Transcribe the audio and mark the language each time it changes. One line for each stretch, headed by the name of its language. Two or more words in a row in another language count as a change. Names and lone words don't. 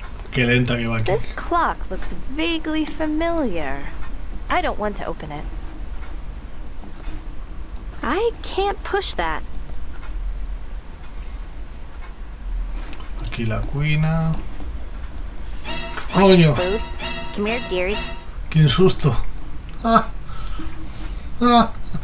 Spanish: Qué lenta que va aquí.
English: This clock looks vaguely familiar. I don't want to open it. I can't push that.
Catalan: Aquí la cuina.
Spanish: ¡Coño!
English: Come here, dearie.
Spanish: ¡Qué susto! ¡Ah! ¡Ah!